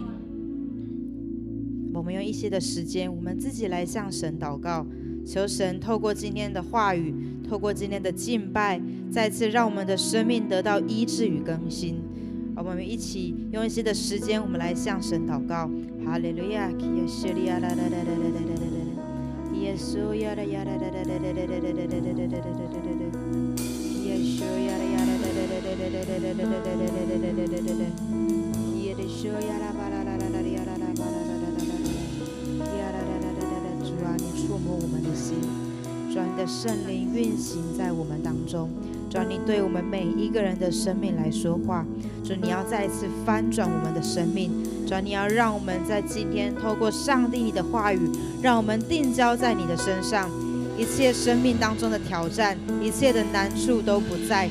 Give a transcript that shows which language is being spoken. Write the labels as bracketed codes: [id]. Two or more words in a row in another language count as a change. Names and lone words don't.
[zh] 我们用一些的时间，我们自己来向神祷告，求神透过今天的话语，透过今天的敬拜，再次让我们的生命得到医治与更新。我们一起用一些的时间，我们来向神祷告。哈利路亚！耶稣呀啦呀啦啦啦啦啦啦啦啦啦啦啦！耶稣呀啦呀啦啦啦啦啦啦啦啦啦啦！耶稣呀啦巴啦啦啦啦呀啦啦巴啦啦啦啦啦！呀啦啦啦啦啦！主啊，你触摸我们的心，主啊，你的圣灵运行在我们当中，主啊，你对我们每一个人的生命来说话，主，你要再一次翻转我们的生命，主啊，你要让我们在今天透过上帝你的话语，让我们定焦在你的身上，一切生命当中的挑战，一切的难处都不在。